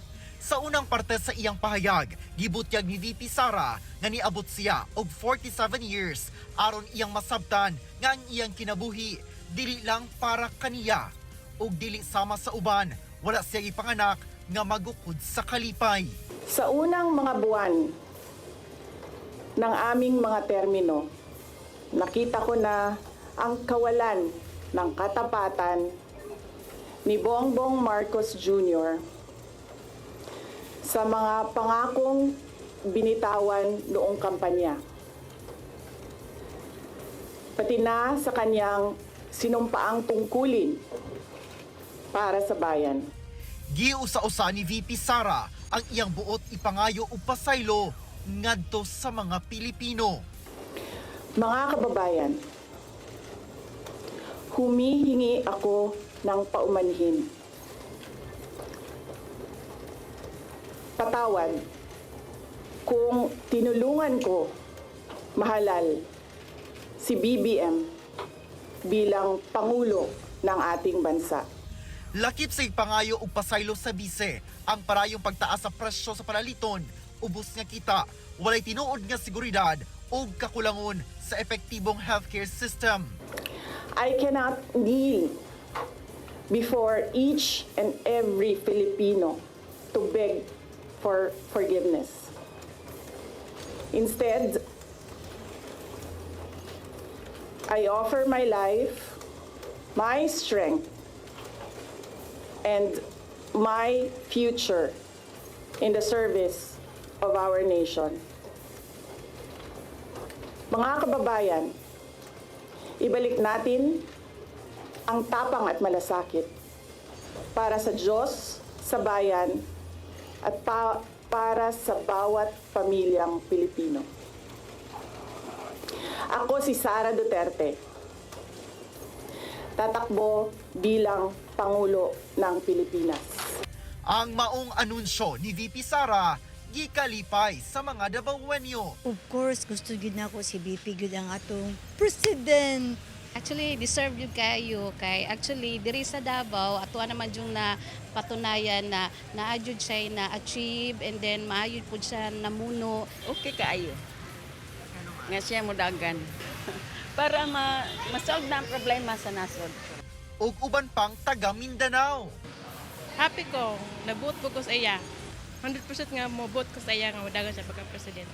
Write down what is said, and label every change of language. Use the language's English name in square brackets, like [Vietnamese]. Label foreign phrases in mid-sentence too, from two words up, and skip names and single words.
[Cebuano] Sa unang parte sa iyang pahayag, gibutyag ni VP Sara nga niabot siya og [English] 47 years [Cebuano] aron iyang masabtan nga ang iyang kinabuhi dili lang para kaniya ug dili sama sa uban. Wala siya ipanganak nga magukod sa kalipay. [Filipino] Sa unang mga buwan ng aming mga termino, nakita ko na ang kawalan ng katapatan ni Bongbong Marcos Jr. sa mga pangakong binitawan noong kampanya. Pati na sa kanyang sinumpaang tungkulin para sa bayan. [Cebuano] Giusa-usa ni VP Sara ang iyang buot ipangayo ug pasaylo ngadto sa mga Pilipino. [Filipino] Mga kababayan, humihingi ako ng paumanhin. Patawad kung tinulungan ko mahalal si BBM bilang Pangulo ng ating bansa. [Cebuano] Lakip sa ipangayo ug pasaylo sa bise ang parayong pagtaas sa presyo sa palaliton, ubos nga kita, walay tinuod nga seguridad ug kakulangon sa epektibong [English] healthcare system. I cannot kneel before each and every Filipino to beg for forgiveness. Instead, I offer my life, my strength, and my future in the service of our nation. [Filipino] Mga kababayan, ibalik natin ang tapang at malasakit para sa Diyos, sa bayan, at para sa bawat pamilyang Pilipino. Ako si Sara Duterte, tatakbo bilang Pangulo ng Pilipinas. [Cebuano] Ang maong anunsyo ni VP Sara gikalipay sa mga Davaoenyo. [English] Of course, [Cebuano] gusto gid nako si BP gud ang atong president. Actually, deserve yun kayo. Kay actually, diri sa Davao, ato naman yung na patunayan na naayod siya na-achieve [English] and then [Cebuano] maayod po siya namuno. Okay kaayo. Nga siya mudagan. Para masolve na ang problema sa nasod. ug uban pang taga Mindanao. Happy ko, nabot ko sa iya. 100% nga mabot ko sa iya nga madagan siya pagka-president.